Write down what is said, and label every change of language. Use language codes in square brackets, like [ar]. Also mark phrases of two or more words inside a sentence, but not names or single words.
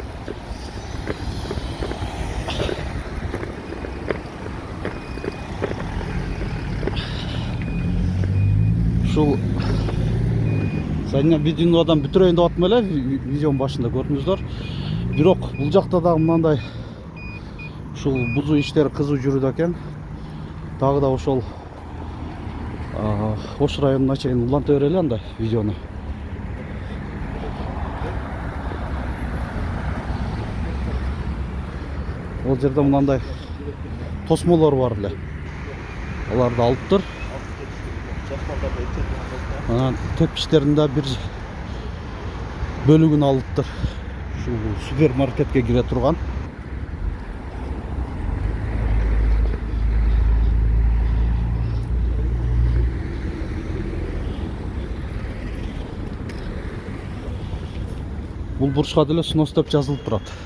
[ky] Ушул видеодан бүтүрөйүн деп атам эле, видеонун башында көрдүңүздөр. Бирок бул жакта дагы мындай ушул бузуу иштери кызуу жүрүүдө экен. Дагы да ошол Ош районуна чейин уланта берели анда видеону. Ол жерде мынандай тосмолор бар эле. Аларды алыптыр. Анан тепкичтерин да бир бөлүгүн алыптыр. Ушул супермаркетке кире турган. Бул бурчка деле снос деп жазылып турат.